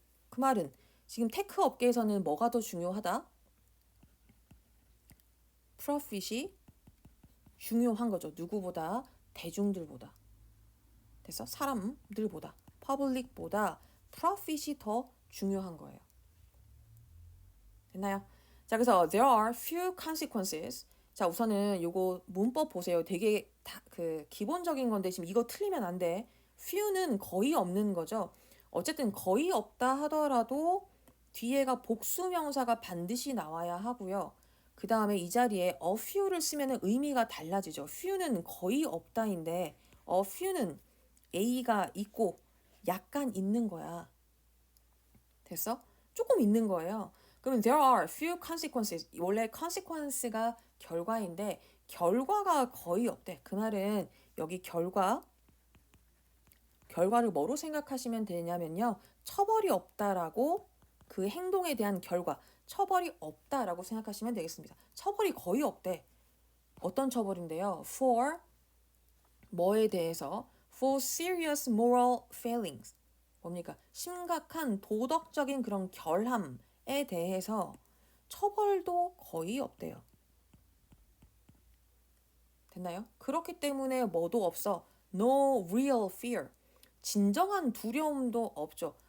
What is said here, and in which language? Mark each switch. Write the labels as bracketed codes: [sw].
[ko] 그 말은 지금 테크 업계에서는 뭐가 더 중요하다? 프로핏이 중요한 거죠. 누구보다? 대중들보다. 됐어? 사람들보다. 퍼블릭보다 프로핏이 더 중요한 거예요. 됐나요? 자, 그래서 [en] there are few consequences. [ko] 자, 우선은 요거 문법 보세요. 되게 그 기본적인 건데 지금 이거 틀리면 안 돼. few는 거의 없는 거죠. 어쨌든 거의 없다 하더라도 뒤에가 복수명사가 반드시 나와야 하고요. 그 다음에 이 자리에 a few를 쓰면 의미가 달라지죠. few는 거의 없다인데 a few는 A가 있고 약간 있는 거야. 됐어? 조금 있는 거예요. 그러면 [en] there are few consequences. [ko] 원래 consequence가 결과인데 결과가 거의 없대. 그 말은 여기 결과를 뭐로 생각하시면 되냐면요. 처벌이 없다라고 그 행동에 대한 결과, 처벌이 없다라고 생각하시면 되겠습니다. 처벌이 거의 없대. 어떤 처벌인데요? for 뭐에 대해서? [en] for serious moral failings. [ko] 뭡니까? 심각한 도덕적인 그런 결함에 대해서 처벌도 거의 없대요. 됐나요? 그렇기 때문에 뭐도 없어. [en] No real fear. [ko] 진정한 두려움도 없죠.